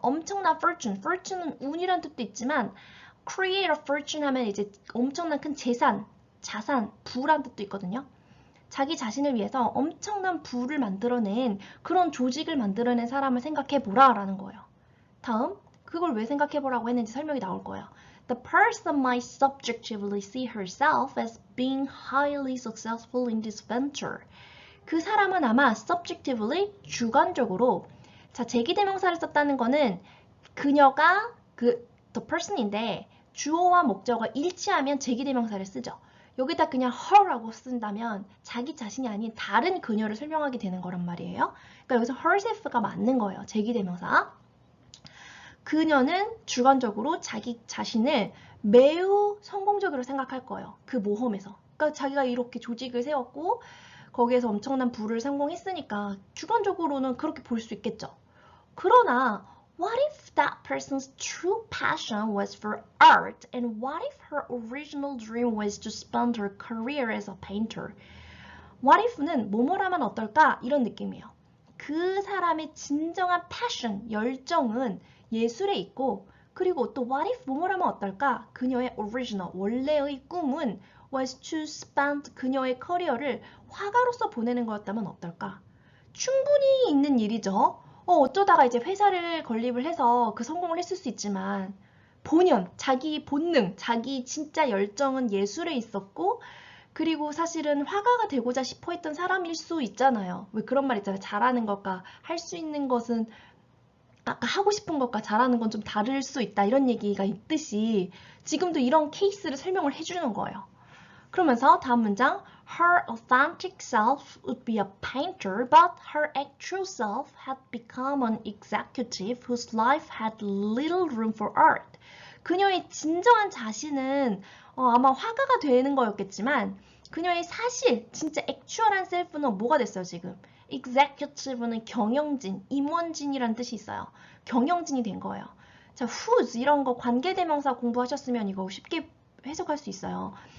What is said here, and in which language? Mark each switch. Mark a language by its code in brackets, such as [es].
[ko] 엄청난 fortune. fortune은 운이란 뜻도 있지만 create a fortune 하면 이제 엄청난 큰 재산, 자산, 부란 뜻도 있거든요. 자기 자신을 위해서 엄청난 부를 만들어낸 그런 조직을 만들어낸 사람을 생각해보라 라는 거예요. 다음, 그걸 왜 생각해보라고 했는지 설명이 나올 거예요. [en] The person might subjectively see herself as being highly successful in this venture. [ko] 그 사람은 아마 subjectively, 주관적으로 자, 제기대명사를 썼다는 거는 그녀가 the person인데 주어와 목적어가 일치하면 제기대명사를 쓰죠. 여기다 그냥 her라고 쓴다면 자기 자신이 아닌 다른 그녀를 설명하게 되는 거란 말이에요. 그러니까 여기서 herself가 맞는 거예요. 제기대명사. 그녀는 주관적으로 자기 자신을 매우 성공적으로 생각할 거예요. 그 모험에서. 그러니까 자기가 이렇게 조직을 세웠고 거기에서 엄청난 부를 성공했으니까 주관적으로는 그렇게 볼 수 있겠죠. [en] 그러나 what if that person's true passion was for art and what if her original dream was to spend her career as a painter? [ko] What if는 뭐뭐라면 어떨까? 이런 느낌이에요. 그 사람의 진정한 passion, 열정은 예술에 있고 그리고 또 what if 뭐뭐라면 어떨까? 그녀의 original, 원래의 꿈은 was to spend 그녀의 커리어를 화가로서 보내는 거였다면 어떨까? 충분히 있는 일이죠. 어쩌다가 이제 회사를 건립을 해서 그 성공을 했을 수 있지만 본연, 자기 본능, 자기 진짜 열정은 예술에 있었고 그리고 사실은 화가가 되고자 싶어 했던 사람일 수 있잖아요. 왜 그런 말 있잖아요. 잘하는 것과 할 수 있는 것은 아까 하고 싶은 것과 잘하는 건 좀 다를 수 있다. 이런 얘기가 있듯이 지금도 이런 케이스를 설명을 해주는 거예요. 그러면서 다음 문장 [en] Her authentic self would be a painter, but her actual self had become an executive whose life had little room for art. [ko] 그녀의 진정한 자신은 아마 화가가 되는 거였겠지만 그녀의 사실, 진짜 액츄얼한 셀프는 뭐가 됐어요, 지금? executive는 경영진, 임원진이란 뜻이 있어요. 경영진이 된 거예요. 자, whose 이런 거 관계대명사 공부하셨으면 이거 쉽게 해석할 수 있어요.